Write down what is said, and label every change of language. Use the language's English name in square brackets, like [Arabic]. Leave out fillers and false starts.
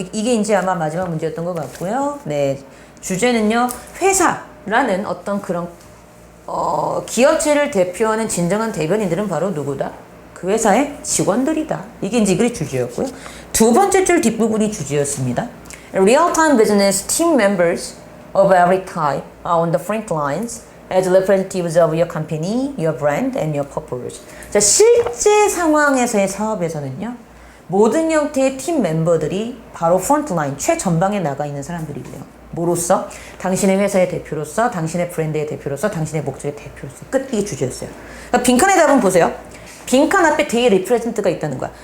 [Korean] 이게 이제 아마 마지막 문제였던 것 같고요. 네, 주제는요. 회사라는 어떤 그런 기업체를 대표하는 진정한 대변인들은 바로 누구다? 그 회사의 직원들이다. 이게 이제 이글이 주제였고요. 두 번째 줄 뒷부분이 주제였습니다. [English] Real-time business team members of every type are on the front lines as representatives of your company, your brand, and your purpose. [Korean] 자, 실제 상황에서의 사업에서는요, 모든 형태의 팀 멤버들이 바로 프론트라인, 최전방에 나가 있는 사람들이래요. 뭐로서? 당신의 회사의 대표로서, 당신의 브랜드의 대표로서, 당신의 목적의 대표로서. 끝, 이게 주제였어요. 그러니까 빈칸의 답은 보세요. 빈칸 앞에 대의 리프레젠트가 있다는 거야.